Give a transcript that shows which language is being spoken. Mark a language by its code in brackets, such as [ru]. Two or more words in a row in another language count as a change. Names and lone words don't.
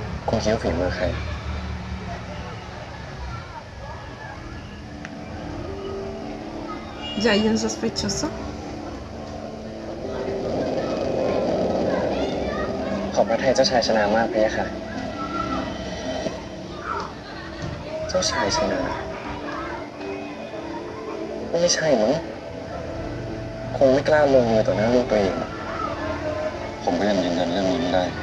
[th] คุณคิดว่าฝีมือใคร [es] ¿Ya hay un sospechoso? [th] ขอบพระทัยเจ้าชายชนะมากพะยะค่ะ เจ้าชายชนะ ไม่ใช่มั้งคงไม่กล้าลงมือต่อหน้าลูกตัวเอง ผมก็ยังยืนยันเรื่องนี้ไม่ได้